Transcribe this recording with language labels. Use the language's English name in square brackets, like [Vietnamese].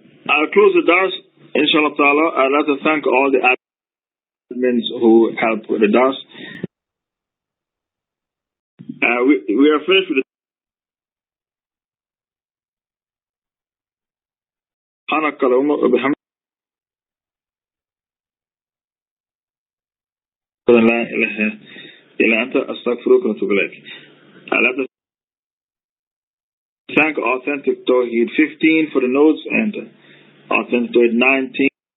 [English] I'll close the dars, inshallah ta'ala. I'd like to thank all the admins who helped with the dars. We are finished with the [Arabic] سبحانك اللهم وبحمدك لا إله إلا أنت أستغفرك وأتوب إليك. [English] I'd like to thank Authentic Tawheed 15 for the notes and Authentic Tawheed 19.